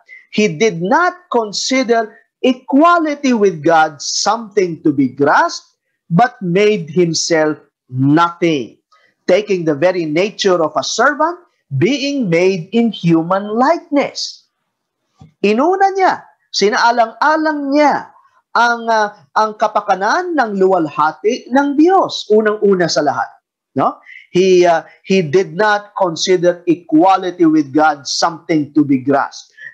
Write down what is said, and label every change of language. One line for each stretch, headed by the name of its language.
English: He did not consider equality with God something to be grasped, but made himself nothing, taking the very nature of a servant, being made in human likeness.
Filipino: Inuna niya, sinaalang-alang niya ang kapakanan ng luwalhati ng Diyos, unang-una sa lahat. No?
English: He did not consider equality with God something to be grasped.